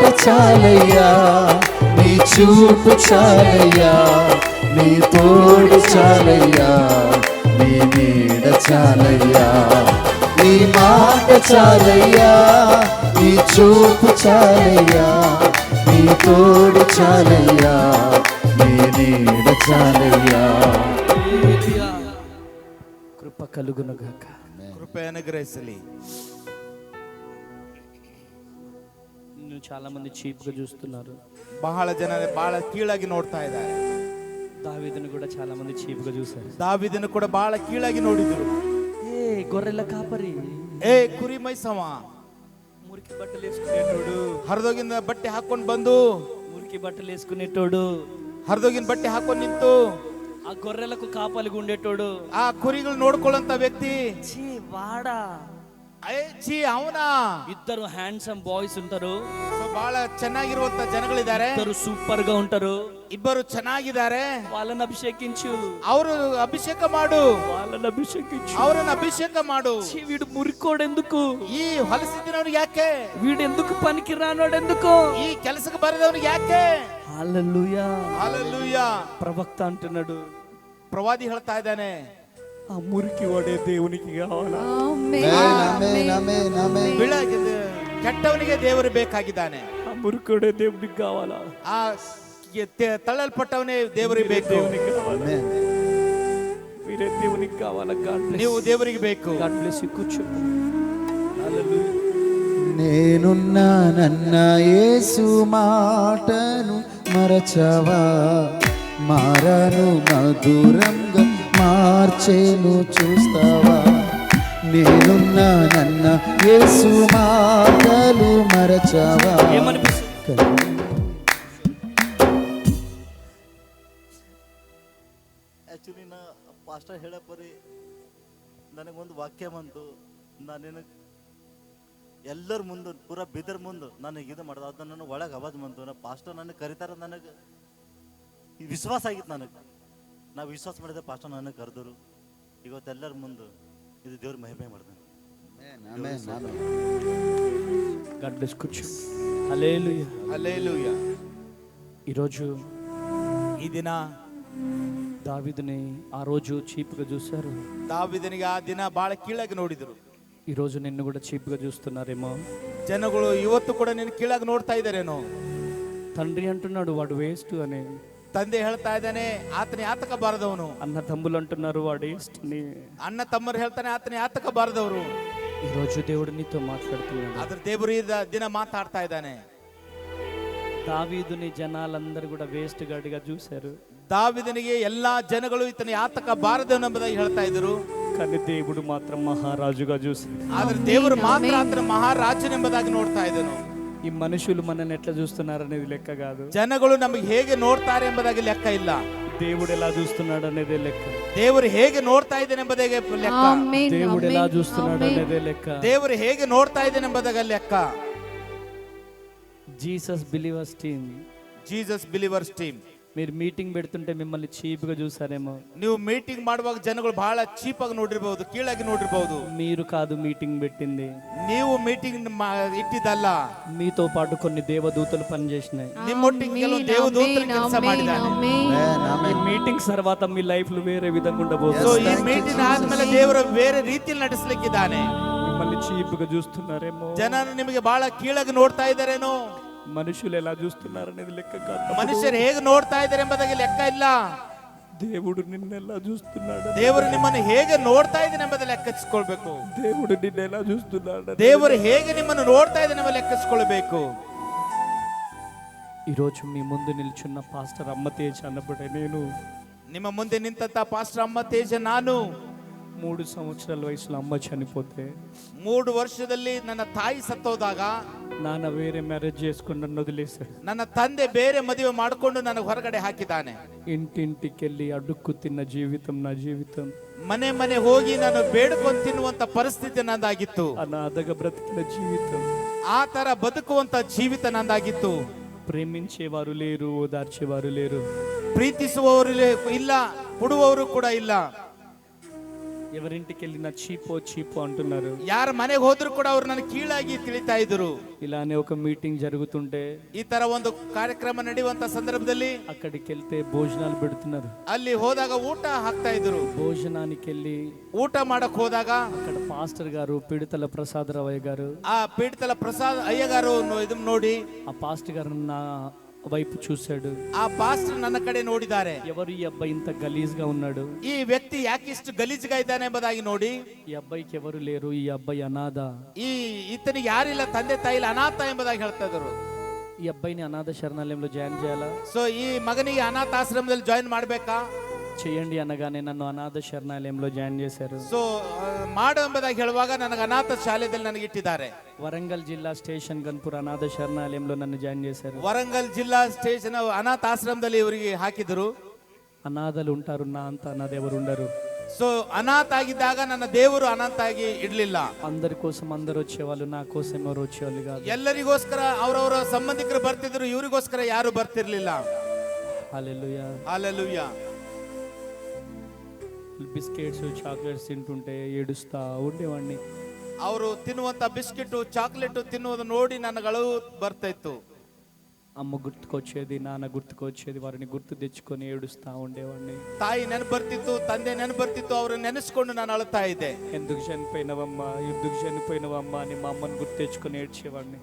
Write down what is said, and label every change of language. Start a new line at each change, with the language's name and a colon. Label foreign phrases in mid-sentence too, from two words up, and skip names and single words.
Telugu: చాలయ్యా, నీ చూపు చాలయ్యా, నీ తోడు చాలయ్యా, నీ నీడ చాలయ్యా, నీ మాట చాలయ్యా, నీ చూపు చాలయ్యా, నీ తోడు చాలయ్యా, నీ నీడ చాలయ్యా. కృప కలుగును గాక.
Kannada: ಕೃಪೆ ಅನುಗ್ರಹಿಸಲಿ.
Telugu: నిన్ను చాలా మంది చీప్ గా చూస్తున్నారు.
Kannada: ಬಹಳ ಜನ ಬಹಳ ಕೀಳಾಗಿ ನೋಡ್ತಾ ಇದ್ದಾರೆ.
Telugu: దావీదును కూడా చాలా మంది చీప్ గా చూశారు.
Kannada: ದಾವೀದನು ಕೂಡ ಬಹಳ ಕೀಳಾಗಿ ನೋಡಿದ್ರು.
Telugu: ఏ గొర్రెల కాపరి,
Kannada: ಏ ಕುರಿ ಮೈಸವ,
Telugu: మురికి బట్టలు వేసుకునేటోడు,
Kannada: ಹರಿದೋಗಿನ ಬಟ್ಟೆ ಹಾಕೊಂಡ್ ಬಂದು,
Telugu: మురికి బట్టలు వేసుకునేటోడు,
Kannada: ಹರಿದೋಗಿನ ಬಟ್ಟೆ ಹಾಕೊಂಡ್ ನಿಂತು
Telugu: ఆ గొర్రెలకు కాపలిగా ఉండేటోడు,
Kannada: ಆ ಕುರಿಗಳು ನೋಡ್ಕೊಳ್ಳಂತ ವ್ಯಕ್ತಿ,
Telugu: ఛీ వాడా.
Kannada: ಛೀ ಅವನ.
Telugu: ఇద్దరు
English: handsome boys
Telugu: ఉంటారు,
Kannada: ಬಹಳ ಚೆನ್ನಾಗಿರುವಂತ ಜನಗಳಿದ್ದಾರೆ,
Telugu: ఇద్దరు సూపర్ గా ఉంటారు.
Kannada: ಇಬ್ಬರು ಚೆನ್ನಾಗಿದ್ದಾರೆ.
Telugu: వాళ్ళని అభిషేకించు,
Kannada: ಅವರು ಅಭಿಷೇಕ ಮಾಡು,
Telugu: వాళ్ళని అభిషేకించు.
Kannada: ಅವರನ್ನ ಅಭಿಷೇಕ ಮಾಡು.
Telugu: ఛీ, వీడు మురికోడు ఎందుకు,
Kannada: ಈ ಹೊಲಸಿದ್ದವನು ಯಾಕೆ,
Telugu: వీడు ఎందుకు పనికి రానోడు ఎందుకు.
Kannada: ಈ ಕೆಲಸಕ್ಕೆ ಬರದವನು ಯಾಕೆ.
Telugu: హల్లెలూయా.
Kannada: ಹಲ್ಲೆಲೂಯಾ.
Telugu: ప్రవక్త అంటున్నాడు,
Kannada: ಪ್ರವಾದಿ ಹೇಳ್ತಾ ಇದ್ದಾನೆ,
Telugu: ఆ మురికి వాడే దేవునికి కావాలా.
Kannada: ಬೆಳಗ್ಗೆ ಕೆಟ್ಟವನಿಗೆ ದೇವರು ಬೇಕಾಗಿದ್ದಾನೆ,
Telugu: ఆ మురికోడే దేవునికి కావాలా.
Kannada: ಆ ತಳ್ಳಲ್ಪಟ್ಟವನೇ ದೇವರಿಗೆ ಬೇಕು.
Telugu: దేవునికి కావాలా, మీరే దేవునికి కావాలా.
Kannada: ನೀವು ದೇವರಿಗೆ ಬೇಕು.
English: God bless you.
Telugu: కూర్చో. హల్లెలూయా. నేనున్నానన్న యేసు మాటను మరచవా, మారను మధురంగా మార్చేను చూస్తావా. నేనున్నానన్న యేసు మాటలు మరచవా.
Kannada: ಆ್ಯಕ್ಚುಲಿ ನಾ ಪಾಸ್ಟರ್ ಹೇಳಪ್ಪರಿ ನನಗೊಂದು ವಾಕ್ಯ ಬಂತು. ನಾನೇನು ಎಲ್ಲರ ಮುಂದೆ ಪೂರಾ ಬಿದರ್ ಮುಂದೆ ನನಗೆ ಇದು ಮಾಡೋದು, ಅದು ನನಗೆ ಒಳಗೆ ಅವಾಜ್ ಬಂತು. ನಾ ಪಾಸ್ಟರ್ ನನಗೆ ಕರೀತಾರೆ, ನನಗೆ ವಿಶ್ವಾಸ ಆಗಿತ್ತು. ನಾವು ವಿಶ್ವಾಸ ಮಾಡಿದೆ, ಪಾಸ್ಟರ್ ನನಗೆ ಕರೆದರು. ಇವತ್ತೆಲ್ಲರ ಮುಂದೆ ಇದು ದೇವ್ರ ಮಹಿಮೆ ಮಾಡ್ತಾನೆ.
English: God bless. కూర్చో.
Telugu: హల్లెలూయా.
Kannada: ಹಲ್ಲೆಲೂಯಾ.
Telugu: ఈరోజు
Kannada: ఈ ದಿನ
Telugu: దావీదుని ఆ రోజు చీప్గా చూశారు,
Kannada: ದಾವಿದನಿಗೆ ಆ ದಿನ ಬಹಳ ಕೀಳಾಗಿ ನೋಡಿದ್ರು.
Telugu: ఈరోజు నిన్ను కూడా చీప్గా చూస్తున్నారేమో.
Kannada: ಜನಗಳು ಇವತ್ತು ಕೂಡ ನಿನ್ನ ಕೀಳಾಗಿ ನೋಡ್ತಾ ಇದ್ದಾರೇನೋ.
Telugu: తండ్రి అంటున్నాడు వాడు వేస్ట్ అని,
Kannada: ತಂದೆ ಹೇಳ್ತಾ ಇದ್ದಾನೆ ಆತನ ಯಾತಕ ಬಾರದವನು.
Telugu: అన్న తమ్ములు అంటున్నారు వాడు వేస్ట్ అని.
Kannada: ಅಣ್ಣ ತಮ್ಮರು ಹೇಳ್ತಾನೆ ಆತನ ಯಾತಕ ಬಾರದವರು.
Telugu: ఈరోజు దేవుడు నీతో మాట్లాడుతున్నాడు.
Kannada: ಆದ್ರೆ ದೇವರು ಈ ದಿನ ಮಾತಾಡ್ತಾ ಇದ್ದಾನೆ.
Telugu: దావీదుని జనాలందరూ కూడా వేస్ట్ గాడిగా చూశారు,
Kannada: ದಾವಿದನಿಗೆ ಎಲ್ಲಾ ಜನಗಳು ಈತನ ಯಾತಕ ಬಾರದವನೆಂಬುದಾಗಿ ಹೇಳ್ತಾ ಇದ್ರು.
Telugu: కానీ దేవుడు మాత్రం మహారాజుగా చూశాడు.
Kannada: ಆದ್ರೆ ದೇವರು ಮಾತ್ರ ಆತನ ಮಹಾರಾಜನೆಂಬುದಾಗಿ ನೋಡ್ತಾ ಇದ್ದನು.
Telugu: ఈ మనుషులు మనల్ని ఎట్లా చూస్తున్నారు అనేది లెక్క కాదు,
Kannada: ಜನಗಳು ನಮಗೆ ಹೇಗೆ ನೋಡ್ತಾರೆ ಎಂಬುದಾಗಿ ಲೆಕ್ಕ ಇಲ್ಲ.
Telugu: దేవుడు ఎలా చూస్తున్నాడు అనేదే లెక్క.
Kannada: ದೇವರು ಹೇಗೆ ನೋಡ್ತಾ ಇದ್ದಾನೆ ಎಂಬುದಾಗಿ ಲೆಕ್ಕ. ಆಮೆನ್,
Telugu: దేవుడు ఎలా
Kannada: ಆಮೆನ್,
Telugu: చూస్తున్నాడు
Kannada: ಆಮೆನ್.
Telugu: అనేదే లెక్క.
Kannada: ದೇವರು ಹೇಗೆ ನೋಡ್ತಾ ಇದ್ದಾನೆ ಎಂಬುದಾಗಿ ಲೆಕ್ಕ.
Telugu: జీసస్ బిలీవర్స్ టీమ్,
Kannada: ಜೀಸಸ್ ಬಿಲಿವರ್ಸ್ ಟೀಮ್.
Telugu: మీరు మీటింగ్ పెడుతుంటే మిమ్మల్ని చీప్ గా చూసారేమో.
Kannada: ನೀವು ಮೀಟಿಂಗ್ ಮಾಡುವಾಗ ಜನಗಳು ಬಹಳ ಚೀಪ್ ಆಗಿ ನೋಡಿರಬಹುದು, ಕೀಳಾಗಿ ನೋಡಿರಬಹುದು.
Telugu: మీరు కాదు మీటింగ్ పెట్టింది,
Kannada: ನೀವು ಮೀಟಿಂಗ್ ಇಟ್ಟಿದ್ದಲ್ಲ.
Telugu: మీతో పాటు కొన్ని దేవదూతలు పనిచేసినాయి.
Kannada: ನಿಮ್ಮೊಟ್ಟಿಗೆ ಕೆಲವು ದೇವದೂತರು ಕೆಲಸ ಮಾಡಿದ್ದಾರೆ.
Telugu: ఈ మీటింగ్ తర్వాత మీ ಲೈಫ್ వేరే విధంగా
Kannada: ಸೊ
Telugu: ఉండబోతుంది.
Kannada: ಈ ಮೀಟಿಂಗ್ ಆದ್ಮೇಲೆ ದೇವರು ಬೇರೆ ರೀತಿಯಲ್ಲಿ ನಡೆಸಲಿಕ್ಕಿದ್ದಾನೆ.
Telugu: మిమ్మల్ని చీప్ గా చూస్తున్నారేమో,
Kannada: ಜನ ನಿಮಗೆ ಬಹಳ ಕೀಳಾಗಿ ನೋಡ್ತಾ ಇದ್ದಾರೇನೋ.
Telugu: మనుషులు ఎలా చూస్తున్నారు అనేది లెక్క కాదు,
Kannada: ಮನುಷ್ಯರು ಹೇಗೆ ನೋಡ್ತಾ ಇದ್ದಾರೆ ಎಂಬುದಾಗಿ ಲೆಕ್ಕ ಇಲ್ಲ.
Telugu: దేవుడు నిన్నెలా చూస్తున్నాడు,
Kannada: ದೇವರು ನಿಮ್ಮನ್ನು ಹೇಗೆ ನೋಡ್ತಾ ಇದ್ದಾನೆ ಎಂಬುದು ಲೆಕ್ಕಿಸಿಕೊಳ್ಬೇಕು.
Telugu: దేవుడు నిన్నెలా చూస్తున్నాడు.
Kannada: ದೇವರು ಹೇಗೆ ನಿಮ್ಮನ್ನು ನೋಡ್ತಾ ಇದ್ದಾನೆ ಎಂಬ ಲೆಕ್ಕಿಸಿಕೊಳ್ಬೇಕು.
Telugu: ఈరోజు మీ ముందు నిల్చున్న పాస్టర్ అమ్మ తేజ అన్నప్పుడే నేను
Kannada: ನಿಮ್ಮ ಮುಂದೆ ನಿಂತ ಪಾಸ್ಟರ್ ಅಮ್ಮ ತೇಜ ನಾನು
Telugu: 3 సంవత్సరాల వయసులో అమ్మ చనిపోతే
Kannada: 3 ವರ್ಷದಲ್ಲಿ ನನ್ನ ತಾಯಿ ಸತ್ತೋದಾಗ
Telugu: నాన్న వేరే మ్యారేజ్ చేసుకుని నన్ను వదిలేశాడు.
Kannada: ನನ್ನ ತಂದೆ ಬೇರೆ ಮದುವೆ ಮಾಡಿಕೊಂಡು ನನಗೆ ಹೊರಗಡೆ ಹಾಕಿದ್ದಾನೆ.
Telugu: ఇంటింటికి వెళ్ళి అడుక్కు తిన్న జీవితం నా జీవితం.
Kannada: ಮನೆ ಮನೆ ಹೋಗಿ ನಾನು ಬೇಡ್ಕೊಂಡು ತಿನ್ನುವಂತ ಪರಿಸ್ಥಿತಿ ನಂದಾಗಿತ್ತು.
Telugu: అనాథగా బ్రతికిన జీవితం.
Kannada: ಆ ತರ ಬದುಕುವಂತ ಜೀವಿತ ನಂದಾಗಿತ್ತು.
Telugu: ప్రేమించేవారు లేరు, ఓదార్చేవారు లేరు,
Kannada: ಪ್ರೀತಿಸುವವರು ಇಲ್ಲ, ಕೊಡುವವರು ಕೂಡ ಇಲ್ಲ.
Telugu: ఎవరింటికి వెళ్ళినా చీపో చీపో అంటున్నారు.
Kannada: ಯಾರ ಮನೆಗೆ ಹೋದ್ರು ಕೂಡ ಅವ್ರು ನನ್ನ ಕೀಳಾಗಿ ತಿಳಿತಾ ಇದ್ರು.
Telugu: ఇలానే ఒక మీటింగ్ జరుగుతుంటే
Kannada: ಈ ತರ ಒಂದು ಕಾರ್ಯಕ್ರಮ ನಡೆಯುವಂತ ಸಂದರ್ಭದಲ್ಲಿ
Telugu: అక్కడికి వెళ్తే భోజనాలు పెడుతున్నారు.
Kannada: ಅಲ್ಲಿ ಹೋದಾಗ ಊಟ ಹಾಕ್ತಾ ಇದ್ರು.
Telugu: భోజనానికి వెళ్ళి
Kannada: ಊಟ ಮಾಡಕ್ ಹೋದಾಗ
Telugu: అక్కడ పాస్టర్ గారు పిడతల ప్రసాదరావయ్య గారు,
Kannada: ಆ ಪೀಠತಲ ಪ್ರಸಾದ್ ಅಯ್ಯಗಾರು ಇದನ್ನ ನೋಡಿ
Telugu: ఆ పాస్టర్ గారు నా వైపు చూశాడు.
Kannada: ಆ ಪಾಸ್ಟರ್ ನನ್ನ ಕಡೆ ನೋಡಿದ್ದಾರೆ.
Telugu: ఎవరు ఈ అబ్బాయి ఇంత గలీజ్ గా ఉన్నాడు,
Kannada: ಈ ವ್ಯಕ್ತಿ ಯಾಕೆ ಇಷ್ಟು ಗಲೀಜ್గా ಇದ್ದಾನೆ ಎಂಬುದಾಗಿ ನೋಡಿ
Telugu: ఈ అబ్బాయికి ఎవరు లేరు, ఈ అబ్బాయి అనాథ,
Kannada: ಈ ಈತನಿಗೆ ಯಾರಿಲ್ಲ, ತಂದೆ ತಾಯಿ ಇಲ್ಲ, ಅನಾಥ ಎಂಬುದಾಗಿ ಹೇಳ್ತಾ ಇದ್ರು.
Telugu: ఈ అబ్బాయిని అనాథ శరణాలయంలో జాయిన్ చేయాలా,
Kannada: ಸೊ ಈ ಮಗನಿಗೆ ಅನಾಥಾಶ್ರಮದಲ್ಲಿ ಜಾಯಿನ್ ಮಾಡ್ಬೇಕಾ,
Telugu: చేయండి అనగానే నన్ను అనాథ శరణాలయంలో జాయిన్ చేశారు.
Kannada: ಸೊ ಮಾಡು ಎಂಬುದಾಗಿ ಹೇಳುವಾಗ ನನಗೆ ಅನಾಥ ಶಾಲೆಯಲ್ಲಿ ನನಗೆ ಇಟ್ಟಿದ್ದಾರೆ.
Telugu: వరంగల్ జిల్లా స్టేషన్ గన్పూర్ అనాథ శరణాలయంలో నన్ను జాయిన్ చేశారు.
Kannada: ವರಂಗಲ್ ಜಿಲ್ಲಾ ಸ್ಟೇಷನ್ ಅನಾಥಾಶ್ರಮದಲ್ಲಿ ಇವರಿಗೆ ಹಾಕಿದ್ರು.
Telugu: అనాథలు ఉంటారు, నా అంత అనాథ ఎవరు ఉండరు.
Kannada: ಸೊ ಅನಾಥ ಆಗಿದ್ದಾಗ ನನ್ನ ದೇವರು ಅನಾಥ ಆಗಿ ಇಡ್ಲಿಲ್ಲ.
Telugu: అందరి కోసం అందరు వచ్చేవాళ్ళు, నా కోసం ఎవరు వచ్చేవాళ్ళు కాదు.
Kannada: ಎಲ್ಲರಿಗೋಸ್ಕರ ಅವರವರ ಸಂಬಂಧಿಕರು ಬರ್ತಿದ್ರು, ಇವರಿಗೋಸ್ಕರ ಯಾರು ಬರ್ತಿರ್ಲಿಲ್ಲ.
Telugu: హల్లెలూయా.
Kannada: ಹಲ್ಲೆಲೂಯಾ.
Telugu: బిస్కెట్స్ చాక్లెట్స్ తింటుంటే ఏడుస్తా ఉండేవాడిని.
Kannada: ಅವರು ತಿನ್ನುವಂತ ಬಿಸ್ಕೆಟ್ ಚಾಕ್ಲೇಟ್ ತಿನ್ನುವುದು ನೋಡಿ ನನಗೆ ಅಳು ಬರ್ತಾ ಇತ್ತು.
Telugu: అమ్మ గుర్తుకొచ్చేది, నాన్న గుర్తుకొచ్చేది, వారిని గుర్తు తెచ్చుకొని ఏడుస్తా ఉండేవాడిని.
Kannada: ತಾಯಿ ನೆನಪು ಬರ್ತಿತ್ತು, ತಂದೆ ನೆನಪು ಬರ್ತಿತ್ತು, ಅವ್ರನ್ನ ನೆನೆಸ್ಕೊಂಡು ನಾನು ಅಳ್ತಾ ಇದ್ದೆ.
Telugu: ఎందుకు చనిపోయినవమ్మా, ఎందుకు చనిపోయినవమ్మా అని మా అమ్మని గుర్తు తెచ్చుకొని ఏడ్చేవాడిని.